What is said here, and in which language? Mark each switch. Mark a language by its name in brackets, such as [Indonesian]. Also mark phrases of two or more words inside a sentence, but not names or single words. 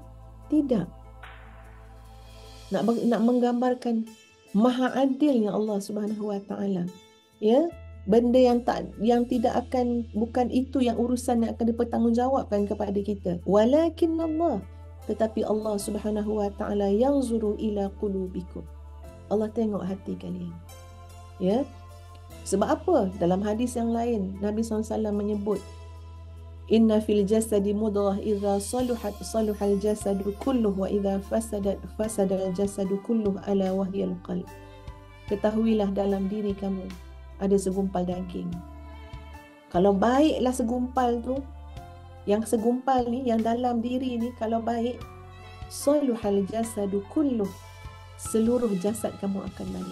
[Malay] Tidak. Nak menggambarkan maha adilnya Allah [Arabic] سبحانه وتعالى. [Malay] Ya, benda yang tidak akan, bukan itu yang urusan yang akan dipertanggungjawabkan kepada kita. [Arabic] ولكن الله, tetapi الله سبحانه وتعالى ينظر إلى قلوبكم. [Malay] Allah tengok hati kalian. Ya. Sebab apa? Dalam hadis yang lain Nabi SAW menyebut, [Arabic] إن في الجسد مضغة إذا صلحت صلح الجسد كله وإذا فسدت فسد الجسد كله ألا وهي القلب. [Malay] Ketahuilah dalam diri kamu ada segumpal daging. Kalau baiklah segumpal tu, yang segumpal ni, yang dalam diri ni kalau baik, [Arabic] صلح الجسد كله, [Malay] seluruh jasad kamu akan baik.